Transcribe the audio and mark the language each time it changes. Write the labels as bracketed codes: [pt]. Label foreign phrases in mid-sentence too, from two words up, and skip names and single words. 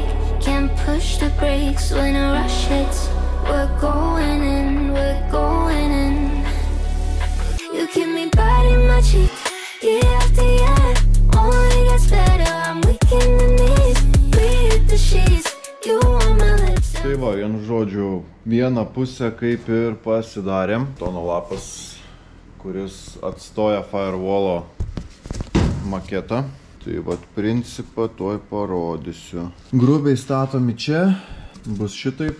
[en] Can't push the brakes when a rush hits. We're going in, we're going in. You keep me biting my cheek, year after year. Only gets better, I'm weak in the knees. Breathe the sheets, you on my lips. [lt] Tai va, vienu žodžiu, vieną pusę kaip ir pasidarėm. Tono lapas, kuris atstoja firewallo maketą. Tai va, principą tuoj parodysiu. Grubiai statomi čia, bus šitaip.